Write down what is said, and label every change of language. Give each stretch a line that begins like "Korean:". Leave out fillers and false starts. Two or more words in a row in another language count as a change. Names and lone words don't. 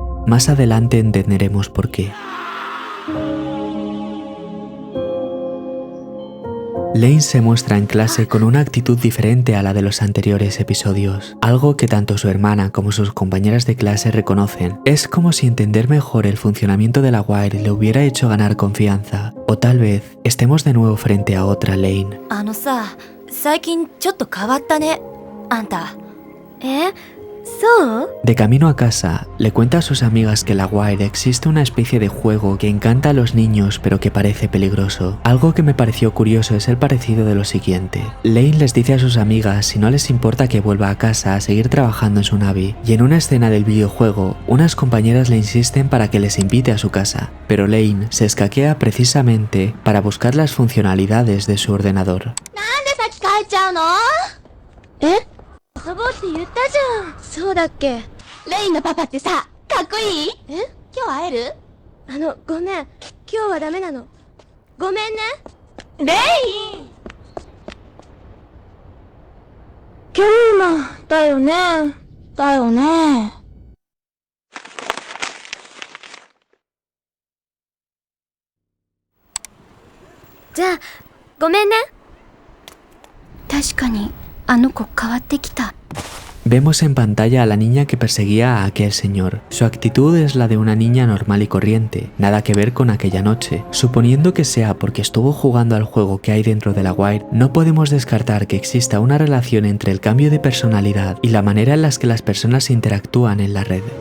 Spanish: Más adelante entenderemos por qué. Lane se muestra en clase con una actitud diferente a la de los anteriores episodios, algo que tanto su hermana como sus compañeras de clase reconocen. Es como si entender mejor el funcionamiento de la Wire le hubiera hecho ganar confianza, o tal vez estemos de nuevo frente a otra Lane.
Japanese: 最近ちょっと変わったね、あんた。そう？
Spanish: De camino a casa, le cuenta a sus amigas que en la Wire existe una especie de juego que encanta a los niños pero que parece peligroso. Algo que me pareció curioso es el parecido de lo siguiente. Lane les dice a sus amigas si no les importa que vuelva a casa a seguir trabajando en su Navi, y en una escena del videojuego, unas compañeras le insisten para que les invite a su casa, pero Lane se escaquea precisamente para buscar las funcionalidades de su ordenador.
Japanese: 遊ぼうって言ったじゃん。そうだっけ。レインのパパってさ、かっこいい？今日会える？ごめん。今日はダメなの。ごめんね。レイン！キューマ、だよね。だよね。じゃあ、ごめんね。確かに。
Spanish: Vemos en pantalla a la niña que perseguía a aquel señor. Su actitud es la de una niña normal y corriente, nada que ver con aquella noche. Suponiendo que sea porque estuvo jugando al juego que hay dentro de la Wire, no podemos descartar que exista una relación entre el cambio de personalidad y la manera en la que las personas interactúan en la red.